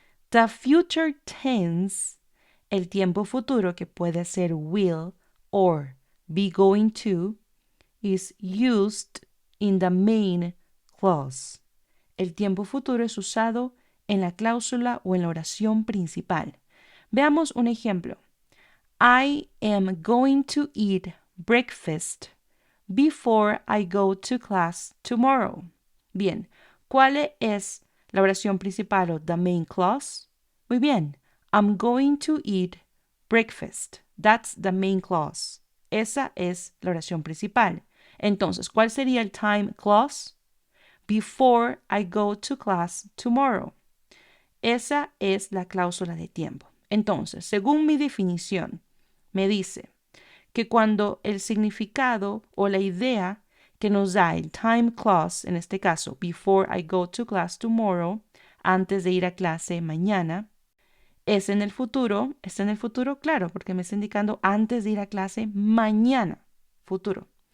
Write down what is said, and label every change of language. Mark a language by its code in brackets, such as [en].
[en] The future tense, [es] el tiempo futuro que puede ser [en] will or be going to, is used in the main clause. [es] El tiempo futuro es usado en la cláusula o en la oración principal. Veamos un ejemplo. [en] I am going to eat breakfast before I go to class tomorrow. [es] Bien, ¿cuál es la oración principal o [en] the main clause? [es] Muy bien, [en] I'm going to eat breakfast. That's the main clause. [es] Esa es la oración principal. Entonces, ¿cuál sería el time clause? [en] Before I go to class tomorrow. [es] Esa es la cláusula de tiempo. Entonces, según mi definición, me dice que cuando el significado o la idea que nos da el time clause, en este caso, [en] before I go to class tomorrow, [es] antes de ir a clase mañana, es en el futuro, está en el futuro, claro, porque me está indicando antes de ir a clase mañana, futuro.